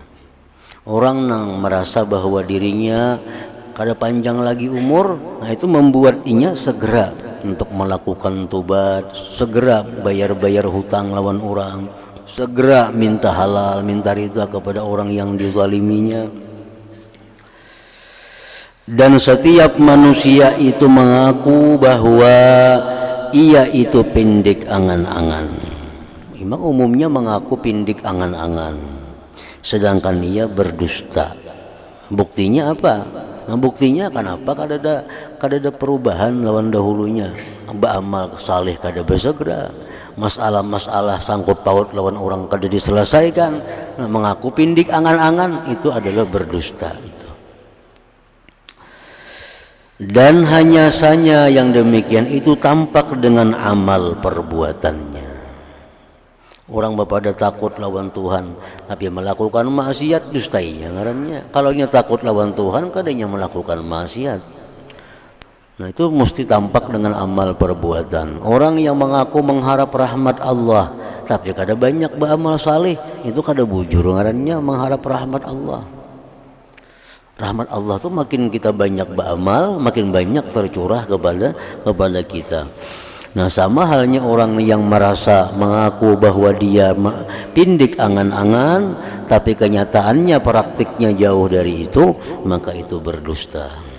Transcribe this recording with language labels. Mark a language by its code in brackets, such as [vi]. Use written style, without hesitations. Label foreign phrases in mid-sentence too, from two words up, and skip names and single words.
[bjn] Orang yang merasa bahwa dirinya kada panjang lagi umur, nah itu membuat inya segera untuk melakukan tobat, segera bayar-bayar hutang lawan orang, segera minta halal, minta ridha kepada orang yang dizaliminya. [id] Dan setiap manusia itu mengaku bahwa ia itu pindik angan-angan. Memang umumnya mengaku pindik angan-angan, sedangkan ia berdusta. Buktinya apa? [bjn] Nah, buktinya kenapa kada ada perubahan lawan dahulunya. Beramal saleh kada bersegera, masalah-masalah sangkut paut lawan orang kada diselesaikan. [id] Nah, mengaku pindik angan-angan itu adalah berdusta itu. Dan hanya saja yang demikian itu tampak dengan amal perbuatannya. [bjn] Orang pada takut lawan Tuhan, tapi melakukan maksiat dustainya ngarannya. Kalau nya takut lawan Tuhan, kadanya melakukan maksiat. Nah itu mesti tampak dengan amal perbuatan. [id] Orang yang mengaku mengharap rahmat Allah, [bjn] tapi kada banyak beramal saleh, itu kada bujur ngarannya mengharap rahmat Allah. [id] Rahmat Allah tuh makin kita banyak beramal, makin banyak tercurah kepada kita. Nah sama halnya orang yang merasa mengaku bahwa dia pindik angan-angan, tapi kenyataannya praktiknya jauh dari itu, maka itu berdusta.